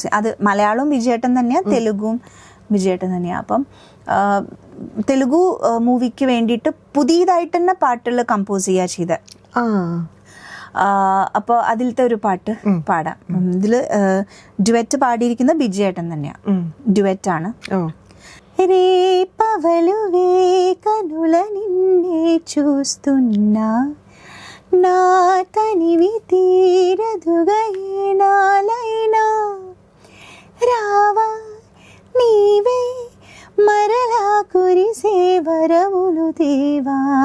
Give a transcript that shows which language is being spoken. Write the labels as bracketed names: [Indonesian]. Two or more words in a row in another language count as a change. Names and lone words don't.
[Malayalam] അത് മലയാളവും വിജയേട്ടൻ തന്നെയാണ്, തെലുഗും വിജയേട്ടൻ തന്നെയാണ്. അപ്പം തെലുഗു മൂവിക്ക് വേണ്ടിയിട്ട് പുതിയതായിട്ട് തന്നെ പാട്ടുകൾ കമ്പോസ് ചെയ്യുക ചെയ്ത്. അപ്പോൾ അതിലത്തെ ഒരു പാട്ട് പാടാം. ഇതില് ഡുവറ്റ് പാടിയിരിക്കുന്ന ബിജയേട്ടൻ തന്നെയാണ്, ഡുവറ്റ് ആണ്. [Telugu] రేపవలువే కనుల నిన్నే చూస్తున్నా, నా తనివి తీరదుగా ఏనాలైనా, రావా నీవే మరలా కురిసే వరములు దేవా,